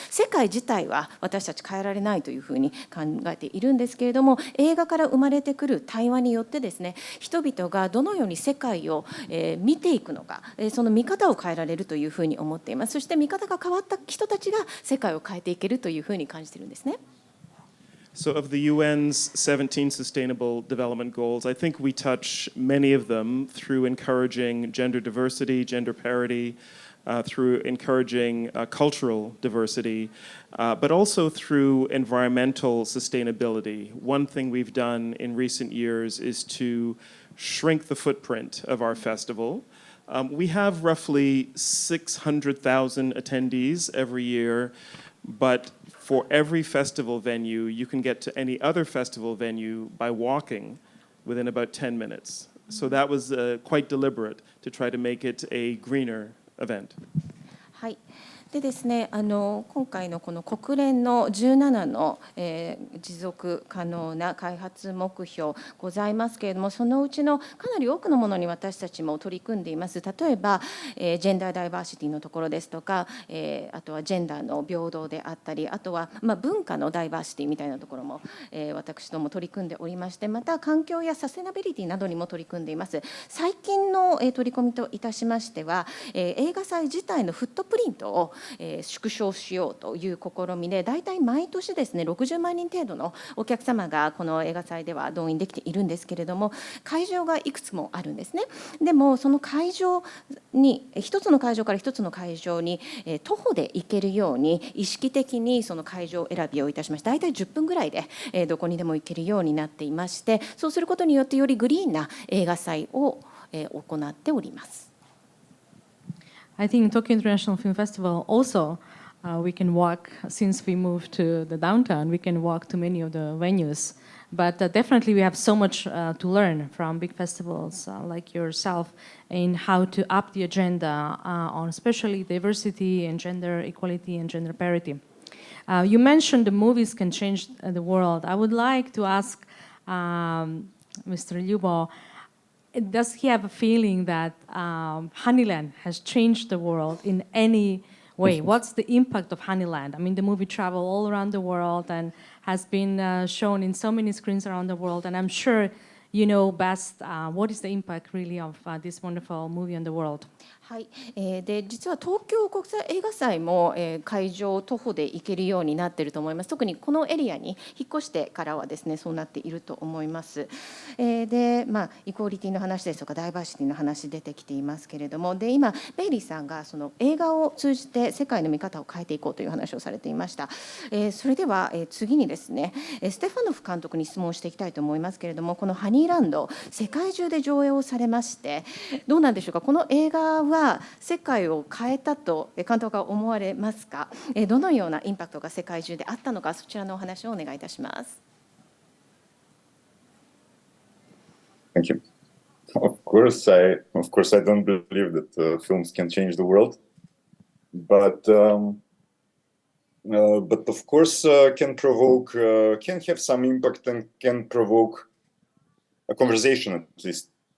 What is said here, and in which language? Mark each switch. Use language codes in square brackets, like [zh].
[ja] 世界自体は私たち変えられないというふうに考えているんですけれども、映画から生まれてくる対話によってですね、人々がどのように世界を見ていくのか、その見方を変えられるというふうに思っています。そして見方が変わった人たちが世界を変えていけるというふうに感じているんですね。 [en] So, of the UN's 17 Sustainable Development Goals, I think we touch many of them through encouraging gender diversity, gender parity, through encouraging cultural diversity, but also through environmental sustainability. One thing we've done in recent years is to shrink the footprint of our festival. We have roughly 600,000 attendees every year, but for every festival venue, you can get to any other festival venue by walking within about 10 minutes. So that was quite deliberate to try to make it a greener event. [ja] はい。でですね、今回のこの国連の17の、持続可能な開発目標ございますけれども、そのうちのかなり多くのものに私たちも取り組んでいます。例えば、ジェンダーダイバーシティのところですとか、あとはジェンダーの平等であったり、あとは、文化のダイバーシティみたいなところも、私ども取り組んでおりまして、また環境やサステナビリティなどにも取り組んでいます。最近の、取り組みといたしましては、映画祭自体のフットプリントを縮小しようという試みで、大体毎年ですね60万人程度のお客様がこの映画祭では動員できているんですけれども、会場がいくつもあるんですね。でもその会場に一つの会場から一つの会場に徒歩で行けるように意識的にその会場選びをいたしまして、大体10分ぐらいでどこにでも行けるようになっていまして、そうすることによってよりグリーンな映画祭を行っております。 [en] I think Tokyo International Film Festival also we can walk, since we moved to the downtown, we can walk to many of the venues. But definitely we have so much to learn from big festivals like yourself in how to up the agenda on especially diversity and gender equality and gender parity. You mentioned the movies can change the world. I would like to ask Mr. Ljubo, does he have a feeling that Honeyland has changed the world in any way? What's the impact of Honeyland? I mean, the movie traveled all around the world and has been shown in so many screens around the world. And I'm sure you know best what is the impact really of this wonderful movie on the world. [ja] はい、で実は東京国際映画祭も、会場を徒歩で行けるようになっていると思います。特にこのエリアに引っ越してからはですね、そうなっていると思います。で、イクオリティの話ですとかダイバーシティの話出てきていますけれども、で今ベイリーさんがその映画を通じて世界の見方を変えていこうという話をされていました。それでは、次にですね、ステファノフ監督に質問していきたいと思いますけれども、このハニーランド世界中で上映をされまして、どうなんでしょうか。この映画は世界を変えたと監督は思われますか。どのようなインパクトが世界中であったのか、そちらのお話をお願いいたします。 [en] Thank you. Of course, I don't believe that films can change the world, but of course can provoke, can have some impact and can provoke a conversation at least.